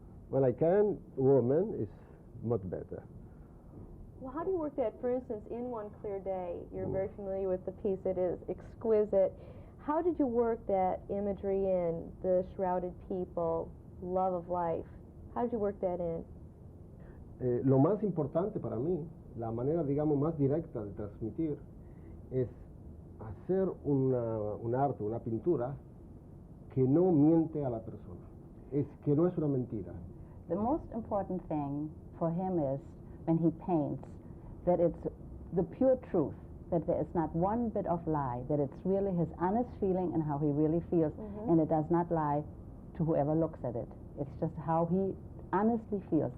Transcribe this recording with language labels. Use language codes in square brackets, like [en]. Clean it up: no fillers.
[en] When I can, woman is much better. Well, how do you work that? For instance, in One Clear Day, you're very familiar with the piece. It is exquisite. How did you work that imagery in, the shrouded people, love of life? How did you work that in? [es] Lo más importante para mí, la manera, digamos, más directa de transmitir es hacer un arte, una pintura que no miente a la persona, que no es una mentira. [en] The most important thing for him is, when he paints, that it's the pure truth, that there is not one bit of lie, that it's really his honest feeling and how he really feels, and it does not lie to whoever looks at it. It's just how he honestly feels.